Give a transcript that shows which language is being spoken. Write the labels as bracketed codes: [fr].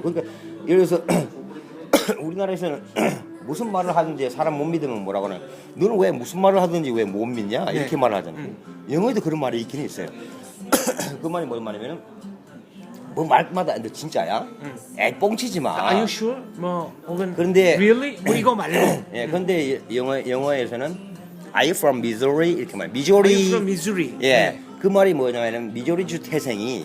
[ko] 그러니까 예를 들어서 우리나라에서는 무슨 말을 하든지 사람 못 믿으면 뭐라고 하나 너는 왜 무슨 말을 하든지 왜 못 믿냐 이렇게 네. 말을 하잖아요. 영어에도 그런 말이 있긴 있어요. 그 말이 뭔 말이냐면 뭐 말마다 근데 진짜야? 에이 뻥치지 마. [en] Are you sure? [ko] 뭐 혹은 그런데 [en] really? [ko] 뭐 이거 말고 예, 그런데 영어에서는 [en] Are you from Missouri? [ko] 이렇게 말. [en] Are [ko] 미조리. [en] you from Missouri? [ko] 예. 네. 그 말이 뭐냐면은 미조리주 태생이